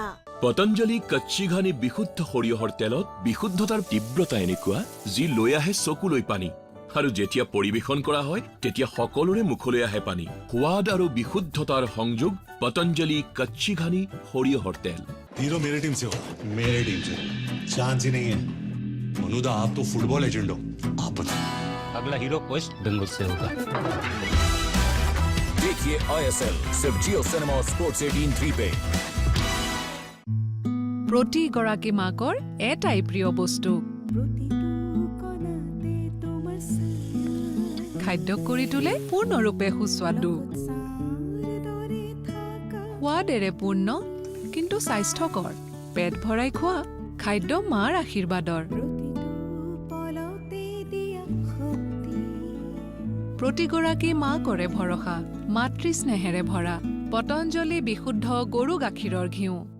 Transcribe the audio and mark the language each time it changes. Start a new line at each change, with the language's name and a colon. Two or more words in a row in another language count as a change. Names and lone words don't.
Assamese: পতঞ্জলি কচ্চি ঘানি বিশুদ্ধ সৰিয়হৰ তেলত বিশুদ্ধতাৰ তীব্ৰতা এনেকুৱা যি লৈ আহে চকুলৈ পানী, আৰু যেতিয়া পৰিবেশন কৰা হয় তেতিয়া সকলোৰে মুখলৈ আহে পানী। সোৱাদ আৰু বিশুদ্ধতাৰ সংযোগ পতঞ্জলি কচ্চি ঘানি সৰিয়হৰ তেল।
Hindi: हीरो मेरे टीम से होगा, मेरे टीम से चांस ही नहीं है। मनुदा, आप तो फुटबॉल एजेंट हो, आप बताओ। अगला हीरो वेस्ट बंगाल से होगा। देखिए ISL सिर्फ जियो सिनेमा स्पोर्ट्स 18 पे।
Assamese: প্ৰতি গৰাকী মাকৰ এটাই প্ৰিয় বস্তু খাদ্য কৰি তোলে পূৰ্ণৰূপে সুস্বাদু সোৱাদেৰে পূৰ্ণ কিন্তু স্বাস্থ্যকৰ পেট ভৰাই খোৱা খাদ্য মাৰ আশীৰ্বাদৰ প্ৰতিগৰাকী মা কৰে ভৰসা মাতৃ স্নেহেৰে ভৰা পতঞ্জলি বিশুদ্ধ গৰু গাখীৰৰ ঘিউ